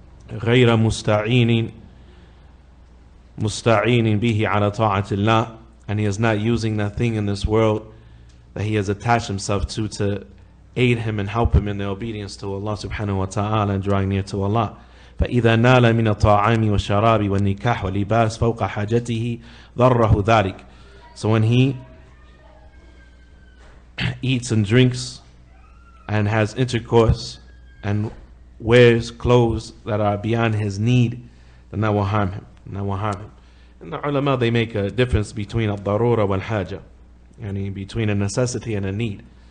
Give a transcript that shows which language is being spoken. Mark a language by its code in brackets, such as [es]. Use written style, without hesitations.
[ar] غير مستعين به على طاعة الله, [en] and he is not using that thing in this world that he has attached himself to aid him and help him in the obedience to Allah subhanahu wa ta'ala and drawing near to Allah. [ar] فإذا نال من الطعام والشراب والنكاح واللباس فوق حاجته ضره ذلك. [en] So when he eats and drinks and has intercourse and wears clothes that are beyond his need, then that will harm him. And that will harm him. And the ulama, they make a difference between al-darura wal-haja, yani between a necessity and a need.